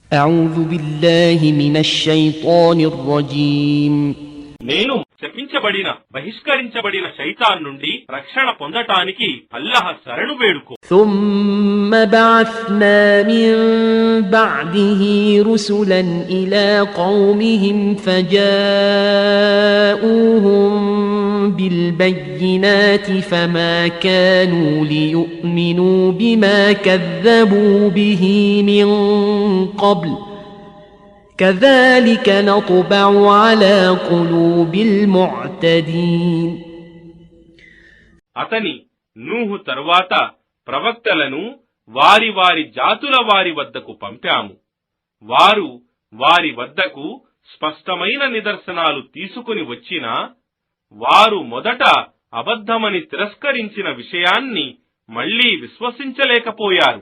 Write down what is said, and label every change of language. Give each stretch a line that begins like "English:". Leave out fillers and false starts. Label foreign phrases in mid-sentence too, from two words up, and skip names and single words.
Arabic: أعوذ بالله من الشيطان الرجيم
Telugu: నేను శపించబడిన బహిష్కరించబడిన శైతాన్ నుండి రక్షణ పొందటానికి అల్లాహ్ శరణు వేడుకో.
Arabic: ثم بعثنا من بعده رسلا إلى قومهم فجاءوهم بالبينات فما كانوا ليؤمنوا بما كذبوا به من قبل كذلك نطبع على قلوب المعتدين.
Telugu: అతని నూహు తరువాత ప్రవక్తలను వారి వారి జాతుల వారి వద్దకు పంపాము. వారు వారి వద్దకు స్పష్టమైన నిదర్శనాలు తీసుకుని వచ్చినా వారు మొదట అబద్ధమని తిరస్కరించిన విషయాన్ని మళ్లీ విశ్వసించలేకపోయారు.